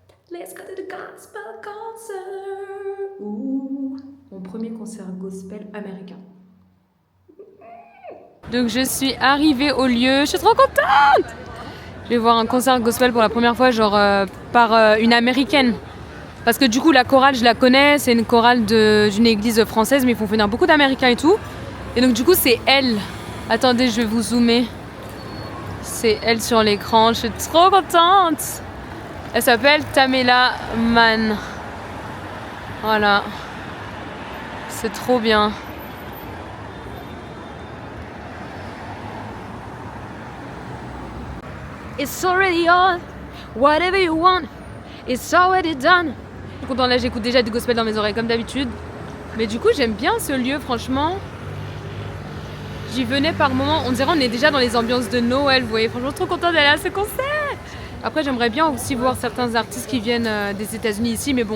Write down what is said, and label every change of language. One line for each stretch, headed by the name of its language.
English: Let's go to the gospel concert.
French: Ouh, mon premier concert gospel américain. Donc je suis arrivée au lieu, je suis trop contente. Je vais voir un concert gospel pour la première fois, genre par une américaine. Parce que du coup la chorale je la connais, c'est une chorale d'une église française mais ils font venir beaucoup d'américains et tout. Et donc du coup c'est elle. Attendez, je vais vous zoomer. C'est elle sur l'écran, je suis trop contente. Elle s'appelle Tamela Mann. Voilà. C'est trop bien.
English: It's already on, whatever you want, it's already done.
French: Je suis contente, là j'écoute déjà du gospel dans mes oreilles comme d'habitude. Mais du coup j'aime bien ce lieu, franchement. J'y venais par moments, on dirait on est déjà dans les ambiances de Noël, vous voyez. Franchement trop contente d'aller à ce concert. Après j'aimerais bien aussi voir certains artistes qui viennent des États-Unis ici, mais bon.